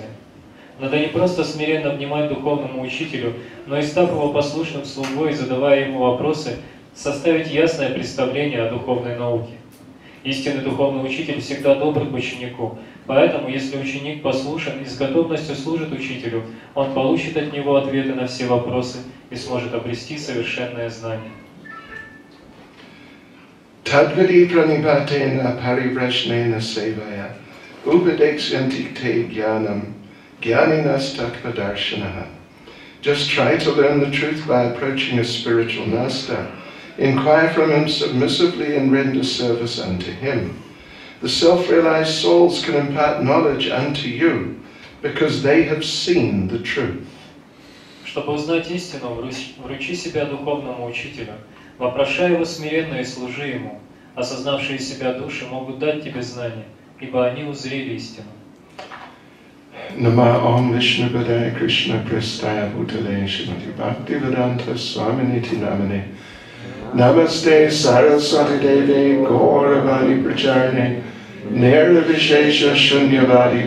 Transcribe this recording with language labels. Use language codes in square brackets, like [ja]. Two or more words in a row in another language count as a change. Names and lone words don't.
[ru] Надо не просто смиренно внимать духовному учителю, но и, став его послушным слугой, задавая ему вопросы, составить ясное представление о духовной науке. Истинный духовный учитель всегда добр к ученику, поэтому, если ученик послушен и с готовностью служит учителю, он получит от него ответы на все вопросы и сможет обрести совершенное знание. [sa] तद्विदि प्रणिपातेन परिव्रश्नेन सेवया उपदेक्ष्यन्ति ते ज्ञानम् ज्ञानिनस् तत्त्वदर्शनः. [en] Just try to learn the truth by approaching a spiritual master. Inquire from him submissively and render service unto him. The self-realized souls can impart knowledge unto you because they have seen the truth. [ru] Чтобы узнать истину, вручи себя духовному учителю. Вопрошай его смиренно и служи ему. Осознавшие себя души могут дать тебе знания, ибо они узрели истину. [sa] नम ॐ विष्णु पादाय कृष्ण प्रेष्ठाय भूतले श्रीमती भक्ति वेदान्त स्वामिनिति नमने नमस्ते सरस्वती देवी गौरवाणी प्रचार्ने निर्विशेष शून्यवादी